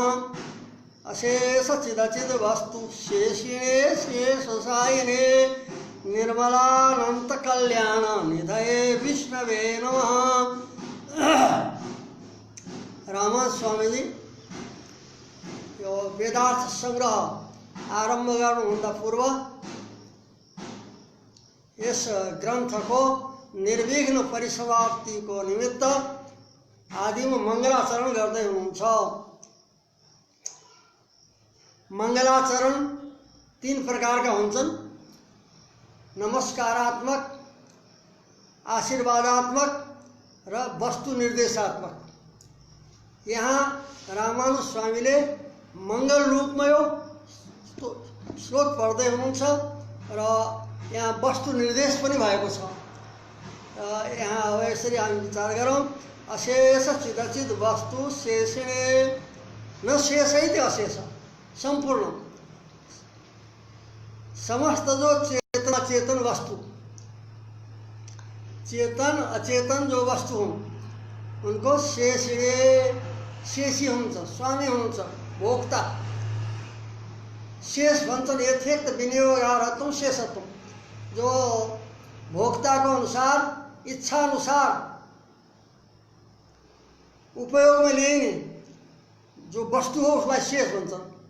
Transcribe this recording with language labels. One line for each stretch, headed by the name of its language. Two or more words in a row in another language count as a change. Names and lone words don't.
Sanskrit: अशेष चिदचिद वस्तु शेषिणे शेषसायिने निर्मलानंत कल्याण निधये विष्णवे नमः।
Nepali: रामस्वामी जी यो वेदार्थ संग्रह आरंभ गर्नुभन्दा पूर्व यस ग्रंथ को निर्विघ्न परिसमाप्ति को निमित्त आदिम मंगलाचरण गर्दै हुनुहुन्छ। मंगलाचरण तीन प्रकार का हुन्छन्। नमस्कारात्मक, आशीर्वादात्मक र वस्तु निर्देशात्मक। यहाँ रामानुज स्वामीले मङ्गल रूपमा यो श्लोक पढ्दै हुनुहुन्छ र यहाँ वस्तु निर्देश पनि भएको छ। यहाँ अब यसरी हामी विचार गरौँ,
Sanskrit: अशेष चिदचित वस्तु शेषिणे न शेषैति अशेष,
Nepali: संपूर्ण समस्त जो चेतन अचेतन वस्तु, चेतन अचेतन जो वस्तु हुन् उनको शेषिणे, शेषी हुनुहुन्छ, स्वामी हुनुहुन्छ, भोक्ता। शेष भन्छन्
Sanskrit: यथेक्त विनियोगार्थम शेषत्व,
Nepali: जो भोक्ताको अनुसार इच्छा अनुसार उपयोग में लिइने जो वस्तु हो उसलाई शेष भन्छन्।